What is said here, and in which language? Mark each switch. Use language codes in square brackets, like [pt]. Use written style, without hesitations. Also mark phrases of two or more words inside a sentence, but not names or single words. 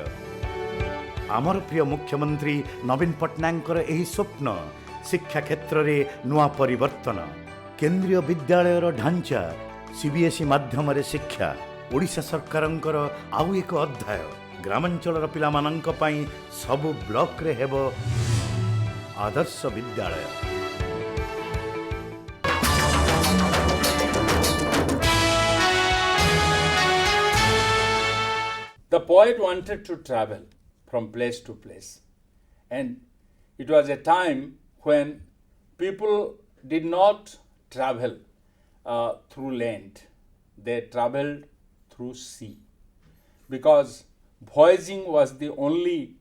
[or] ଆମର ପ୍ରିୟ ମୁଖ୍ୟମନ୍ତ୍ରୀ ନବୀନ ପଟ୍ଟନାୟକଙ୍କର ଏହି ସ୍ୱପ୍ନ ଶିକ୍ଷା କ୍ଷେତ୍ରରେ ନୂଆ ପରିବର୍ତ୍ତନ। କେନ୍ଦ୍ରୀୟ ବିଦ୍ୟାଳୟର ଢାଞ୍ଚା, ସିବିଏସ୍ଇ ମାଧ୍ୟମରେ ଶିକ୍ଷା, ଓଡ଼ିଶା ସରକାରଙ୍କର ଆଉ ଏକ ଅଧ୍ୟାୟ। ଗ୍ରାମାଞ୍ଚଳର ପିଲାମାନଙ୍କ ପାଇଁ ସବୁ ବ୍ଲକରେ ହେବ ଆଦର୍ଶ ବିଦ୍ୟାଳୟ। [en] The poet wanted to travel from place to place, and it was a time when people did not travel through land, they traveled through sea, because voyaging was the only